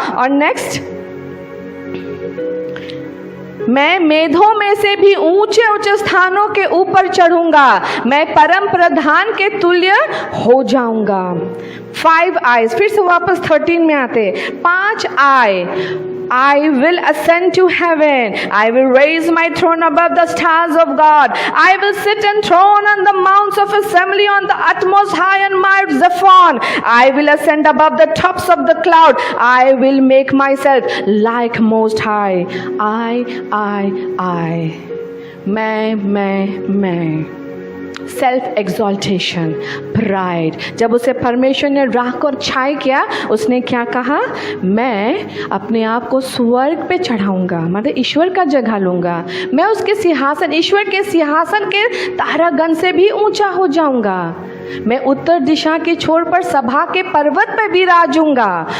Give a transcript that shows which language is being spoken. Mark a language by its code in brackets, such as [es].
[hi] और नेक्स्ट, मैं मेघों में से भी ऊंचे ऊंचे स्थानों के ऊपर चढ़ूंगा, मैं परम प्रधान के तुल्य हो जाऊंगा। [en] 5 eyes, [hi] फिर से वापस 13 में आते, [en] 5 आय, I will ascend to heaven. I will raise my throne above the stars of God. I will sit enthroned on the mounts of assembly on the utmost high and Mount Zaphon. I will ascend above the tops of the cloud. I will make myself like Most High. I. [hi] मैं [en] Self exaltation, pride. [hi] जब उसे परमेश्वर ने राख और छाई किया, उसने क्या कहा? मैं अपने आप को स्वर्ग पे चढ़ाऊंगा, मतलब ईश्वर का जगह लूंगा, मैं उसके सिंहासन, ईश्वर के सिंहासन के तारागण से भी ऊंचा हो जाऊंगा, मैं उत्तर दिशा की छोर पर सभा के पर्वत पर विराजूंगा।